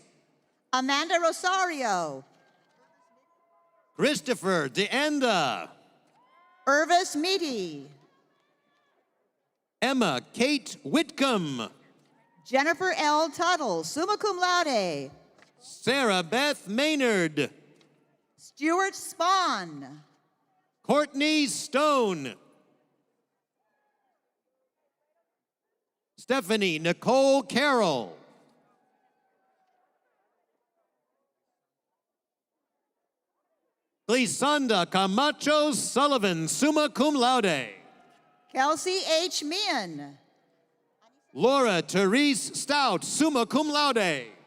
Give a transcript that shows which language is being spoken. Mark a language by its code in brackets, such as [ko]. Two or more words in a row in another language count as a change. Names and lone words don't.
[en] Amanda Rosario. Christopher DeAnda. Irvis Meaty. Emma Kate Whitcomb. Jennifer L. Tuttle, [la] summa cum laude. [en] Sarah Beth Maynard. Stuart Spahn. Courtney Stone. Stephanie Nicole Carroll. Glissanda Camacho Sullivan, [la] summa cum laude. [en] Kelsey H. Meehan. Laura Therese Stout, [la] summa cum laude.